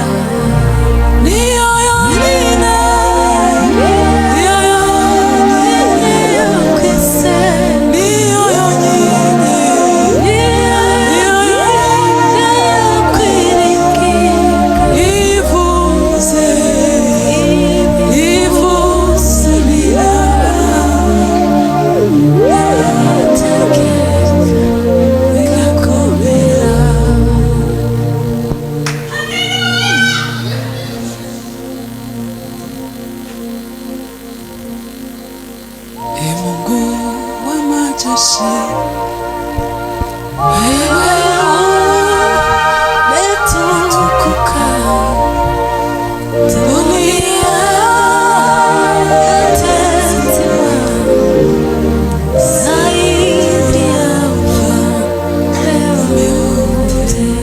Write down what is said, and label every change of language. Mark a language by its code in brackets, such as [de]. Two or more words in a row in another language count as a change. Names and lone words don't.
[rw] Niyo yonyine, niyo yonyine ukwizerwa, niyo yonyine, niyo yonyine ukwiringirwa, ivuze biraba, yategeka igakomera. [sw] Ee Mungu wa majeshi, wewe umetukuka, dunia yatetemeka zaidi ya ufalme wote.